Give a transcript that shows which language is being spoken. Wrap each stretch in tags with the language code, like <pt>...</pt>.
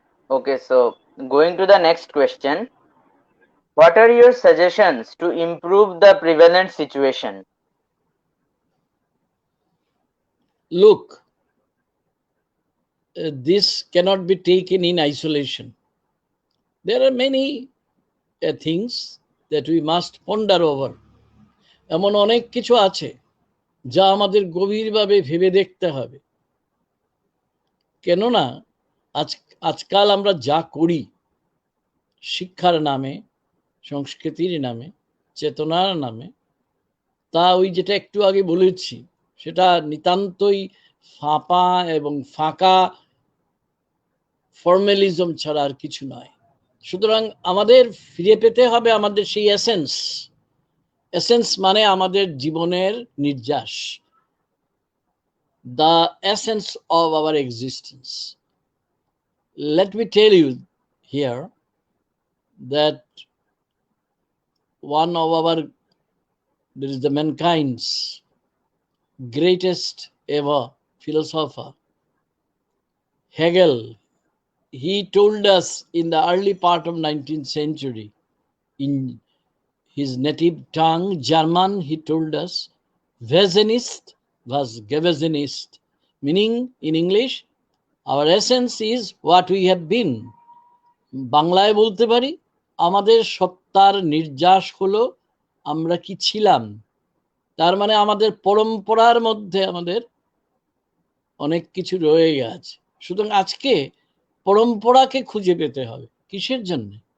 <en>Okay, so going to the next question. What are your suggestions to improve the prevalent situation? Look, this cannot be taken in isolation. There are many things that we must ponder over.</en> <bn>এমন অনেক কিছু আছে যা আমাদের গভীরভাবে ভেবে দেখতে হবে। কেননা আজকাল আমরা যা করি শিক্ষার নামে, সংস্কৃতির নামে, চেতনার নামে, তা ওই যেটা একটু আগে বলেছি, সেটা নিতান্তই ফাঁপা এবং ফাঁকা ফর্মালিজম ছাড়া আর কিছু নয়। সুতরাং আমাদের ফিরে পেতে হবে আমাদের সেই এসেন্স মানে আমাদের জীবনের নির্যাস, the essence of our existence. Let me tell you here that one of there is the mankind's greatest ever philosopher, Hegel.</bn> <en>He told us in the early part of 19th century, in his native tongue, German, he told us,</en> <de>Wesenist was Gewesenist,</de> <en>meaning in English, our essence is what we have been.</en> <bn>বাংলায় বলতে পারি, আমাদের সত্তার নির্যাস হলো আমরা কি ছিলাম। তার মানে আমাদের পরম্পরার মধ্যে আমাদের অনেক কিছু রয়ে গেছে। সুতরাং আজকে পরম্পরাকে খুঁজে পেতে হবে। কিসের জন্য?</bn>